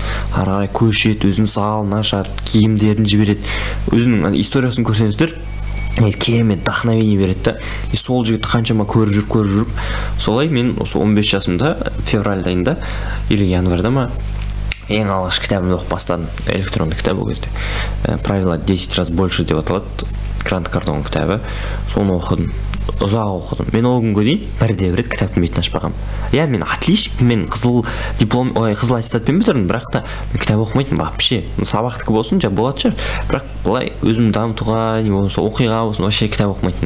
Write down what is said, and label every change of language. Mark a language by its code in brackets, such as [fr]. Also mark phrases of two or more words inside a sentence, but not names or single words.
[kk] Ары қарай көшеді, өзінің залын ашады, киімдерін жібереді. Өзінің историясын көрсеңіздер, керемет вдохновение береді да. И сол жігітті қаншама көріп жүріп, солай мен осы 15 жасымда, февраль айында или январьда ма, ең алғаш кітабымды оқып бастадым. Электронды кітап ол кезде. Правила 10 раз больше деп аталады. Грант Кардон кітабы. Соны оқыдым. Ұзақ оқыдым. Мен ол күнге дейін бірде рет кітаптың бетін ашпағам. Мен отличник, мен қызыл аттестатпен бітірдім, бірақ та мен кітап оқымайтын вообще. Сабақтікі болсын, болады шығар. Бірақ былай өзім дамытуға, не болса оқиға болсын, вообще кітап оқымайтын.